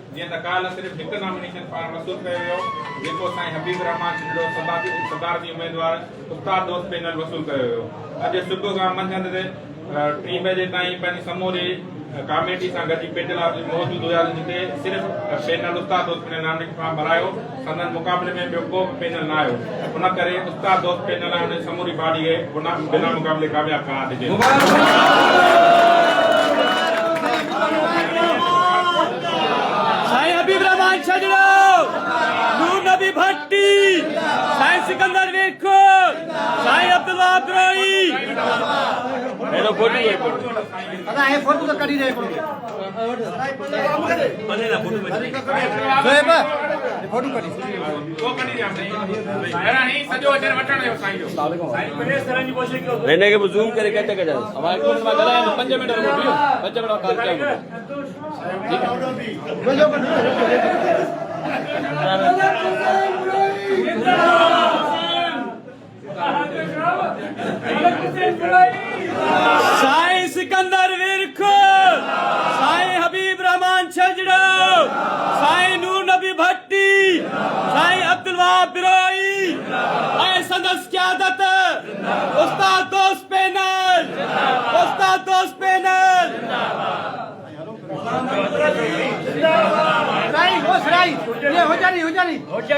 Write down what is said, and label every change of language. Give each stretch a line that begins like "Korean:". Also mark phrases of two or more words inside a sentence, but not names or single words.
Sindhi: त काल्ह सिर्फ़ु हिकु नॉमिनेशन फॉर्म वसूल कयो वियो जेको साईं हबीब रहमान छजड़ो सदारती उम्मीदवार उस्ताद दोस्त पैनल वसूल कयो वियो अॼु सुबुह खां मंझंदि 3 बजे ताईं पंहिंजी समूरी कमेटी सां गॾु पेटल ऑफिस मौजूद हुया जिते सिर्फ़ पैनल उस्ताद दोस्त पैनल नॉमिनेशन फॉर्म भरायो संदन मुक़ाबले में ॿियो को पैनल न आयो उन करे उस्ताद दोस्त पैनल उन समूरी बॉडी खे बिना मुक़ाबले कामयाब करार ॾिजे साईं हबीब रहमान छजड़ो नूर नबी भट्टी साईं सिकंदर विरक साईं अब्दुल्ला अब्रोई हेलो फोटो अदा ये फोटो तो करी रहे फोटो करी वो कढी ॾियां पहिरां ही सॼो अचनि वठण जो साईं जो साईं प्रेस करण जी कोशिशि कयो हिन खे बि ज़ूम करे कटे कढायो हमारे को मां ॻाल्हायां 5 मिनट रुको 5 मिनट काल कयो साईं सिकंदर विरक साईं हबीब रहमान छजड़ो साईं नूर नबी भट्टी साईं अब्दुल्ला बिरोई आए संदस क़यादत उस्ताद दोस्त पैनल साईं हो सराई ये हो जानी